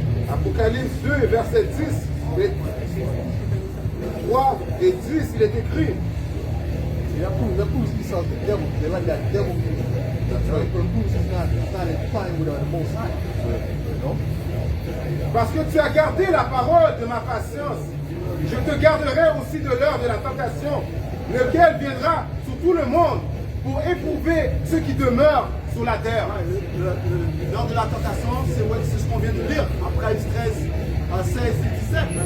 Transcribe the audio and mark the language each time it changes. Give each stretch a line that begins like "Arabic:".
French: Apocalypse 2, verset 10, 3 et 10, il est écrit.
English: That proves Esau's the devil. They like that devil music. That's right. It proves he's not inclined with the Most High. You know?
French: Parce que tu as gardé la parole de ma patience, je te garderai aussi de l'heure de la tentation, lequel viendra sur tout le monde pour éprouver ceux qui demeurent sur la terre. L'heure de la tentation, c'est ce qu'on vient de lire, après 13, 16 et 17.